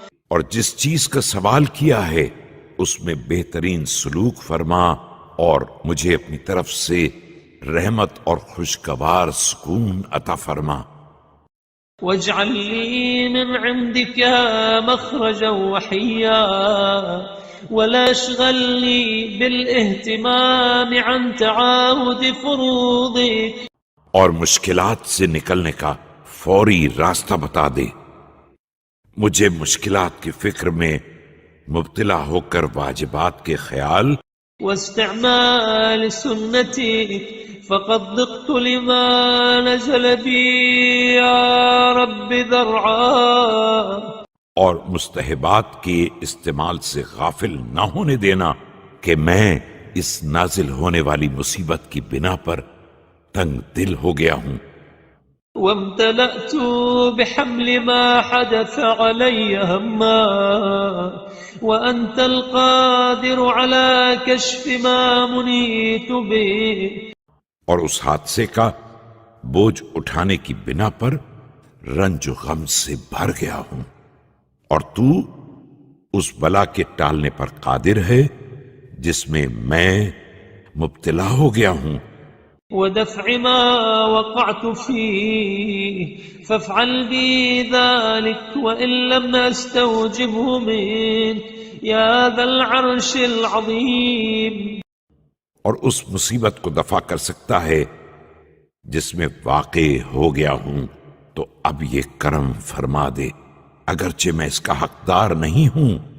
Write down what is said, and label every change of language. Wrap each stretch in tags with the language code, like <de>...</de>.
<ur>اور جس چیز کا سوال کیا ہے اس میں بہترین سلوک فرما اور مجھے اپنی طرف سے رحمت اور خوشگوار سکون عطا فرما.</ur> <ar>واجعل لي من عندك مخرجا وحيا ولا اشغلني بالاهتمام عن تعاهد فروضك.</ar> <ur>اور مشکلات سے نکلنے کا فوری راستہ بتا دے. مجھے مشکلات کی فکر میں مبتلا ہو کر واجبات کے خیال</ur> <ar>واستعمال سنتك فقد ضقت لما نزل بي يا رب ذرعا.</ar> <ur>اور مستحبات کے استعمال سے غافل نہ ہونے دینا کہ میں اس نازل ہونے والی مصیبت کی بنا پر تنگ دل ہو گیا ہوں.</ur> <ar>وامتلأت بحمل ما حدث علي هما وأنت القادر على كشف ما منيت به.</ar> <ur>اور اس حادثے کا بوجھ اٹھانے کی بنا پر رنج و غم سے بھر گیا ہوں اور تو اس بلا کے ٹالنے پر قادر ہے جس میں میں مبتلا ہو گیا ہوں.</ur> <ar>ودفع ما وقعت فيه فافعل بي ذلك وإن لم أستوجبه منك يا ذا العرش العظيم.</ar> <ur>اور اس مصیبت کو دفع کر سکتا ہے جس میں واقع ہو گیا ہوں تو اب یہ کرم فرما دے اگرچہ میں اس کا حقدار نہیں ہوں.</ur>